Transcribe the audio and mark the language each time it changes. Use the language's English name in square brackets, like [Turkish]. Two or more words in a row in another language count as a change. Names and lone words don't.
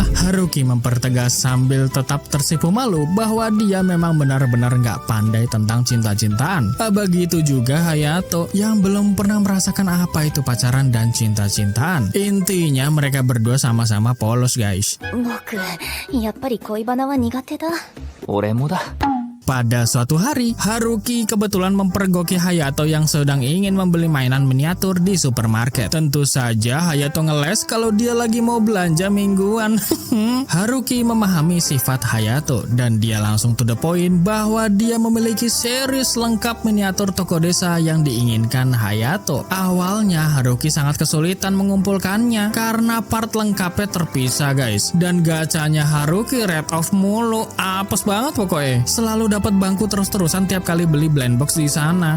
[Indonesian] Haruki mempertegas sambil tetap tersipu malu bahwa dia memang benar-benar nggak pandai tentang cinta-cintaan. Begitu juga Hayato yang belum pernah merasakan apa itu pacaran dan cinta-cintaan. Intinya mereka berdua sama-sama polos guys. [Japanese] 僕、やっぱり恋バナは苦手だ。俺もだ。 [Indonesian] Pada suatu hari, Haruki kebetulan mempergoki Hayato yang sedang ingin membeli mainan miniatur di supermarket. Tentu saja Hayato ngeles kalau dia lagi mau belanja mingguan. Haruki memahami sifat Hayato dan dia langsung [English] to the point [Indonesian] bahwa dia memiliki series lengkap miniatur toko desa yang diinginkan Hayato. Awalnya Haruki sangat kesulitan mengumpulkannya karena part lengkapnya terpisah guys. Dan gacanya Haruki red off mulu, apes banget pokoknya. Selalu dapat bangku terus-terusan tiap kali beli [English] blind box [Indonesian] di sana.